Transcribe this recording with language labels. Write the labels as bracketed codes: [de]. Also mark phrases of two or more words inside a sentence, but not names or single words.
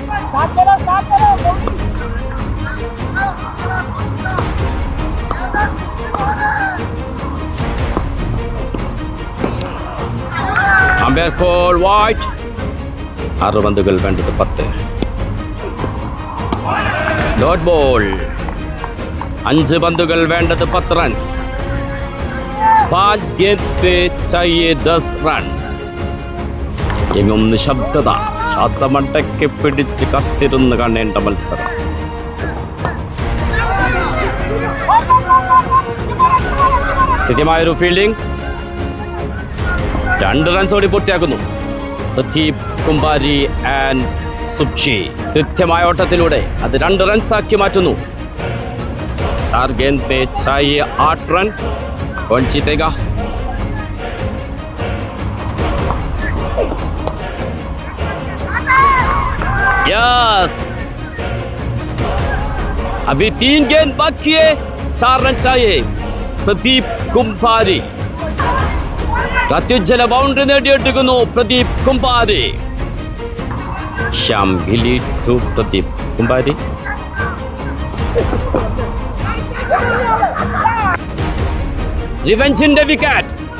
[en] Umpire call white. [ml] 6 പന്തുകൾ വേണ്ടത് 10. [en] dot ball. [ml] 5 പന്തുകൾ വേണ്ടത് 10 റൺസ്. [hi] 5 गेंद पे चाहिए 10 റൺ. [ml] എങ്ങും നിശബ്ദത. ശ്വാസമടക്കി പിടിച്ച് കത്തിരുന്ന് കാണേണ്ട മത്സരം. കൃത്യമായൊരു ഫീൽഡിംഗ്. 2 റൺസ് ഓടി പൂർത്തിയാക്കുന്നു പ്രദീപ് കുമാരി ആൻഡ് സുപ്ഷി. കൃത്യമായ ഓട്ടത്തിലൂടെ അത് 2 റൺസ് ആക്കി മാറ്റുന്നു. [hi] 4 गेंद पे चाहिए 8 റൺ. कौन जीतेगा? यस. अभी 3 गेंद बाकी है. 4 रन चाहिए. [ml] प्रदीप कुमारी അത്യുജ്വല ബൗണ്ടറി നേടിയെടുക്കുന്നു പ്രദീപ് കുമാരി. ശ്യാം ഖില്ലി ടു പ്രദീപ് കുമാരി. റിവെഞ്ചിന്റെ വിക്കറ്റ്.